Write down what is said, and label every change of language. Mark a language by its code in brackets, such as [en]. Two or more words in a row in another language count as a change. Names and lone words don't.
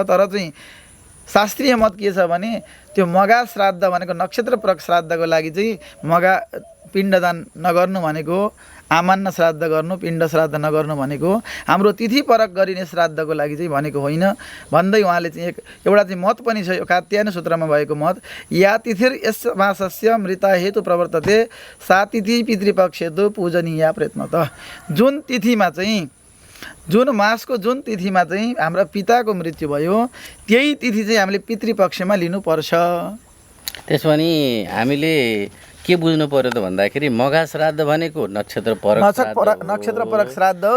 [ne] तर चाहिँ शास्त्रीय मत के छ भने त्यो मघा श्राद्ध भनेको नक्षत्रपरक श्राद्धको लागि चाहिँ मघा पिण्डदान नगर्नु भनेको, आमान्न श्राद्ध गर्नु, पिण्ड श्राद्ध नगर्नु भनेको हाम्रो तिथिपरक गरिने श्राद्धको लागि चाहिँ भनेको होइन भन्दै उहाँले चाहिँ एउटा चाहिँ मत पनि छ, यो कात्यायन सूत्रमा भएको मत। [sa] या तिथिर यस मासस्य मृता हेतु प्रवर्तते सा तिथि पितृपक्षेतु पूजनीया प्रयत्न त। [ne] जुन तिथिमा चाहिँ जुन मासको जुन तिथिमा चाहिँ हाम्रो पिताको मृत्यु भयो त्यही तिथि चाहिँ हामीले पितृपक्षमा लिनुपर्छ। त्यसो भने हामीले के बुझ्नु पर्यो त भन्दाखेरि मघा श्राद्ध भनेको नक्षत्रपरक श्राद्ध हो।